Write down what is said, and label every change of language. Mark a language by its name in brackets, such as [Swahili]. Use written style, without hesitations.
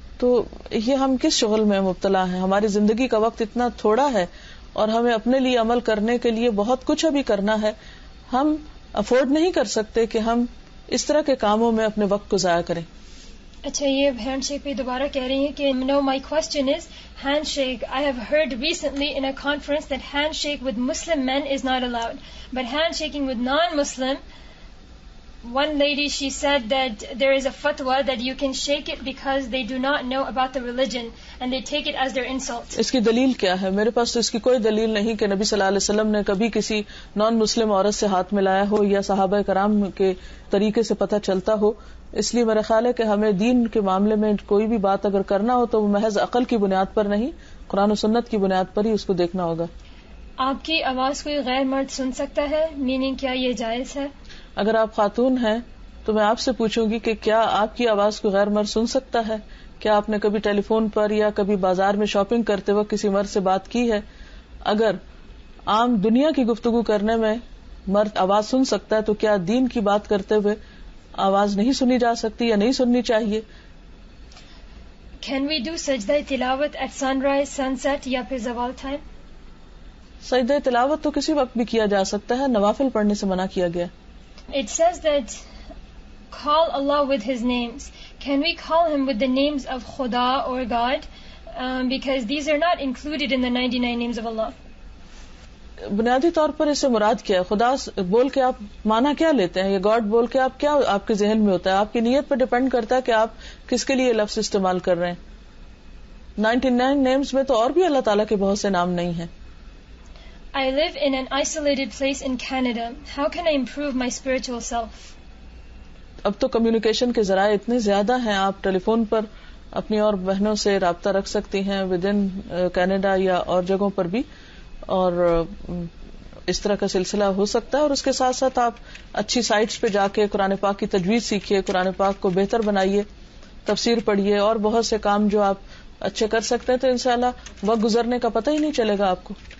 [Urdu] تو یہ ہم کس شغل میں مبتلا ہیں؟ ہماری زندگی کا وقت اتنا تھوڑا ہے اور ہمیں اپنے لیے عمل کرنے کے لیے بہت کچھ ابھی کرنا ہے. ہم افورڈ نہیں کر سکتے کہ ہم اس طرح کے کاموں میں اپنے وقت کو ضائع کریں. اچھا، یہ ہینڈ شیک پہ دوبارہ کہہ رہی ہیں کہ [English] No my question is hand shake. I have heard recently in a conference that hand shake with Muslim men is not allowed, but hand shaking with non Muslim, one lady, she said that there is a fatwa that you can shake it because they do not know about the religion and they take it as their insult. [Urdu] اس کی دلیل کیا ہے؟ میرے پاس تو اس کی کوئی دلیل نہیں کہ نبی صلی اللہ علیہ وسلم نے کبھی کسی نان مسلم عورت سے ہاتھ ملایا ہو یا صحابہ کرام کے طریقے سے پتہ چلتا ہو. اس لیے میرا خیال ہے کہ ہمیں دین کے معاملے میں کوئی بھی بات اگر کرنا ہو تو وہ محض عقل کی بنیاد پر نہیں، قرآن و سنت کی بنیاد پر ہی اس کو دیکھنا ہوگا. آپ کی آواز کوئی غیر مرد سن سکتا ہے؟ میننگ کیا یہ جائز ہے؟ اگر آپ خاتون ہیں تو میں آپ سے پوچھوں گی کہ کیا آپ کی آواز کو غیر مرد سن سکتا ہے؟ کیا آپ نے کبھی ٹیلی فون پر یا کبھی بازار میں شاپنگ کرتے وقت کسی مرد سے بات کی ہے؟ اگر عام دنیا کی گفتگو کرنے میں مرد آواز سن سکتا ہے تو کیا دین کی بات کرتے ہوئے آواز نہیں سنی جا سکتی یا نہیں سننی چاہیے؟ [English] Can we do سجدہ تلاوت at sunrise, sunset [Urdu] یا پھر زوال ٹائم؟ سجدہ تلاوت تو کسی وقت بھی کیا جا سکتا ہے، نوافل پڑھنے سے منع کیا گیا. [English] It says that call Allah with His names. Can we call Him with the names of Khuda or God? Because these are not included in the 99 names of Allah. [Urdu] بنیادی طور پر اس سے مراد کیا ہے؟ خدا بول کے آپ مانا کیا لیتے ہیں؟ یہ گاڈ بول کے آپ کیا آپ کے ذہن میں ہوتا ہے؟ آپ کی نیت پر ڈیپینڈ کرتا ہے کہ آپ کس کے لیے لفظ استعمال کر رہے ہیں. 99 نیمز میں تو اور بھی اللہ تعالیٰ کے بہت سے نام نہیں ہیں. [English] I live in an isolated place in Canada. How can I improve my spiritual self? [Urdu] اب تو کمیونیکیشن کے ذرائع اتنے زیادہ ہیں، آپ ٹیلی فون پر اپنی اور بہنوں سے رابطہ رکھ سکتی ہیں [English] with in Canada [Urdu] یا اور جگہوں پر بھی، اور اس طرح کا سلسلہ ہو سکتا ہے. اور اس کے ساتھ ساتھ آپ اچھی سائٹس پہ جا کے قرآن پاک کی تجوید سیکھیے، قرآن پاک کو بہتر بنائیے، تفسیر پڑھیے اور بہت سے کام جو آپ اچھے کر سکتے ہیں، تو انشاءاللہ وقت گزرنے کا پتہ ہی نہیں چلے گا آپ کو.